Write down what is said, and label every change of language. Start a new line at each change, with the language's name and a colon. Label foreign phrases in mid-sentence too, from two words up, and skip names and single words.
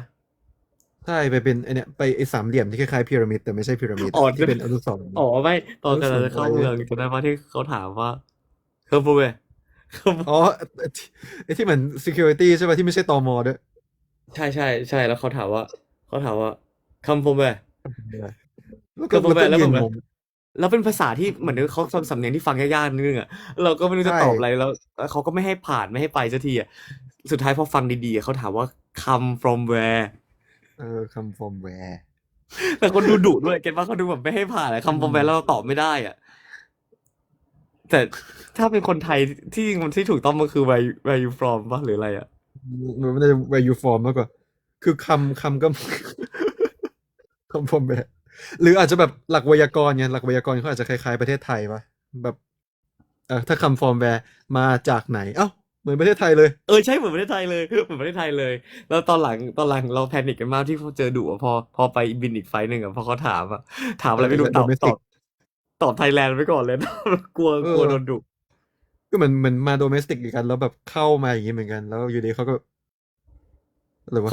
Thai: ใช่ไปเป็นไอเนี้ยไปไอสามเหลี่ยมที่คล้ายๆพีระมิดแต่ไม่ใช่พีระมิด อ๋อ อะที่เป็นอนุสรณ์ ไม่ตอน อนุส กำลังจะ รณ์อะไรเนี่ย เข้าเมืองจะได้ป่ะที่เขาถามว่าเคอร์บูเวเคอร์บู อ๋อไอที่เหมือน security ใช่ป่ะที่ไม่ใช่ตมด้วย
English: ใช่แล้วเขาถามว่า come from where
Thai: แล้วก็
English: come from
Thai: แล้วก็ where แล้วแบบ ยืนงง แล้วเป็นภาษาที่เหมือนเขาสำเนียงที่ฟังยากๆนิดนึงอ่ะเราก็ไม่รู้ ใช่ จะตอบอะไรแล้วเขาก็ไม่ให้ผ่านไม่ให้ไปสักทีอ่ะสุดท้ายพอฟังดีๆอะเขาถามว่า come from where
English: come from where
Thai: แต่คนดูดุด้วยเก็ตว่าเขาดูแบบไม่ให้ผ่านอะ อื
English: come from ม
Thai: where แล้วเราตอบไม่ได้อ่ะแต่ถ้าเป็นคนไทยที่จริงมันที่ถูกต้องมันคือ
English: where you from
Thai: ป่ะหรืออะไรอ่ะ มันไม่ได้
English: where you from
Thai: มากกว่าคือคำก็
English: come from where
Thai: หรืออาจจะแบบหลักไวยากรณ์ไงหลักไวยากรณ์เขาอาจจะคล้ายๆประเทศไทยปะแบบถ้า
English: come from where
Thai: มาจากไหนเอ้าเหมือนประเทศไทยเลย ใช่เหมือนประเทศไทยเลยเหมือนประเทศไทยเลยแล้วตอนหลังเราแพนิคกันมากที่เขาเจอดุอะพอไปบินอีกไฟล์หนึ่งอะพอเขาถามอะไรไม่รู้ตอบตอ domestic บตอบไทยแลนด์ไว้ก่อนเลยกลัว เอ กลัวโดนดุ อก็เหมือนมา domestic อีกกันแล้วแบบเข้ามาอย่างนี้เหมือนกันแล้วอยู่ดีเขาก็อะไรวะ